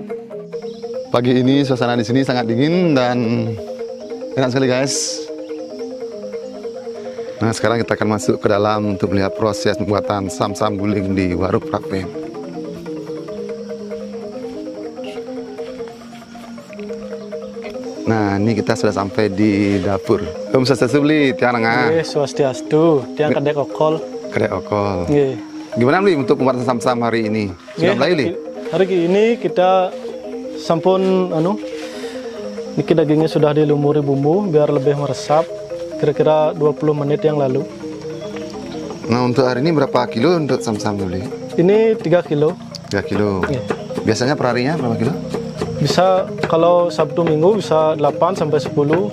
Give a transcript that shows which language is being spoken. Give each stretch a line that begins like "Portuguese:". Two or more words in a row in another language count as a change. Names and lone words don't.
Indonesian: Pagi ini suasana di sini sangat dingin dan enak sekali guys. Nah, sekarang kita akan masuk ke dalam untuk melihat proses pembuatan sam-sam guling di warung prapen. Nah, ini kita sudah sampai di dapur.
Balinese: Om Swastiastu beli tiang nengah. Swastiastu, tiang kedek okol. Kedek okol. Nggih.
Indonesian: Gimana beli untuk pembuatan sam-sam hari ini? Sudah mulai beli? Hari ini kita
Balinese: sampun niki
Indonesian: dagingnya sudah dilumuri bumbu biar lebih meresap. Kira-kira 20 menit yang lalu. Nah, untuk hari ini berapa kilo untuk sam-sam beli? Ini 3 kilo. 3 kilo. Nggih. Biasanya perharinya berapa kilo? Bisa kalau Sabtu Minggu bisa 8 sampai 10.